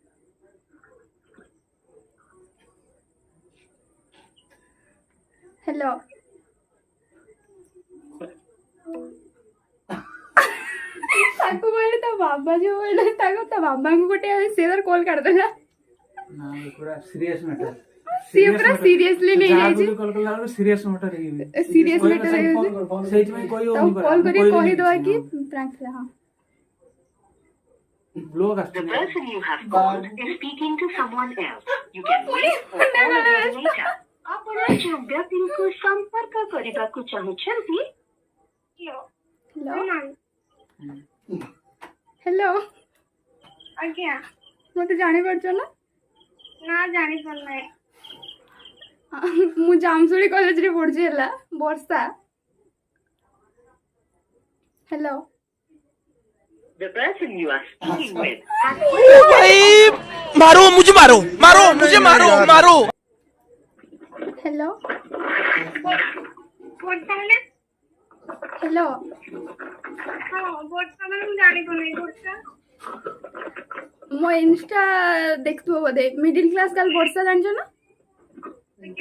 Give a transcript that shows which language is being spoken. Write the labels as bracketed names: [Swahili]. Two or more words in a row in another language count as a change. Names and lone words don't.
[Odia] ହ୍ୟାଲୋ ତାକୁ କହିଲେ ତା ବାବା ଯୋଉ କହିଲେ ତା ବାବାଙ୍କୁ ଗୋଟେ ସେ ତାର କଲ୍ କାଟିଦେଲା। ନା ପୁରା [English] serious matter, [Odia] ସିଏ ପୁରା ସିରିୟସଲି ନେଇଯାଇଛି। କଲ୍ କଲା ବେଳକୁ [English] serious matter [Odia] ହେଇଯିବ, [English] serious matter [Odia] ହେଇଯାଉଛି। ସେଇଥିପାଇଁ କହି ତାକୁ ହଉନି, କଲ୍ କରି କହିଦବା କି ପ୍ରାଙ୍କ ଥିଲା। ହଁ ବ୍ଲଗ [English] The [Odia] ଆସୁଛି। [English] person you have called is speaking to someone else. You can wait or call again later. [Odia] ଆପଣ ଯେଉଁ ବ୍ୟକ୍ତିଙ୍କୁ ସମ୍ପର୍କ କରିବାକୁ ଚାହୁଁଛନ୍ତି ହ୍ୟାଲୋ ହ୍ୟାଲୋ ମ୍ୟାମ୍ ହ୍ୟାଲୋ ଆଜ୍ଞା ମତେ ଜାଣିପାରୁଛ ନା? ନା ଜାଣିପାରୁନାହିଁ। ମୁଁ ଜାମଶୁଳି କଲେଜରେ ପଢୁଛି ହେଲା, ବର୍ଷା। ହ୍ୟାଲୋ [English] The person you are speaking with has [Hindi] मारो मुझे, मारो मारो मुझे, मारो मारो। [Odia] ହ୍ୟାଲୋ ବର୍ଷା ହେଲେ ହ୍ୟାଲୋ ହଁ ବର୍ଷା ମାନେ ମୁଁ ଜାଣିପାରୁନାହିଁ। ବର୍ଷା ମୋ ଇନଷ୍ଟା ଦେଖୁଥିବ ବୋଧେ, [English] middle class girl [Odia] ବର୍ଷା, ଜାଣିଛ ନା? ଆଜ୍ଞା